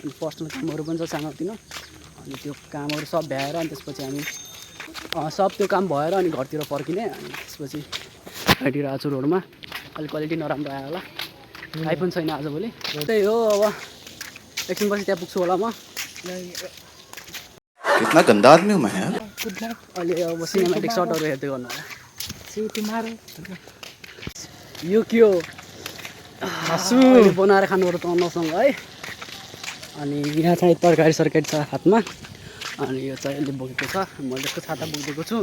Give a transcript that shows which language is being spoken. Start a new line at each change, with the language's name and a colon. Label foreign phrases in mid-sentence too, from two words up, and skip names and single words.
Nepali: अनि पर्सनल कामहरू पनि छ सानोतिनो। अनि त्यो कामहरू सब भ्याएर अनि त्यसपछि हामी सब त्यो काम भएर अनि घरतिर फर्किने। अनि त्यसपछि हिँडिरहेको छु रोडमा। अलिक क्वालिटी नराम्रो आयो होला, आइफोन छैन आजभोलि। त्यही हो, अब एकछिनपछि त्यहाँ पुग्छु होला म।
Hindi: कितना गंदा आदमी हूँ मैं यार।
Nepali: अहिले अब सिनेमेटिक सर्टहरू हेर्दै गर्नु होला। यो के हो अहिले बनाएर खानुपर्छ अन्नसँग है। अनि यहाँ चाहिँ तरकारी सरकारी छ हातमा। अनि यो चाहिँ यसले बोकेको छ, मैले जस्तो छाता बोकिदिएको छु।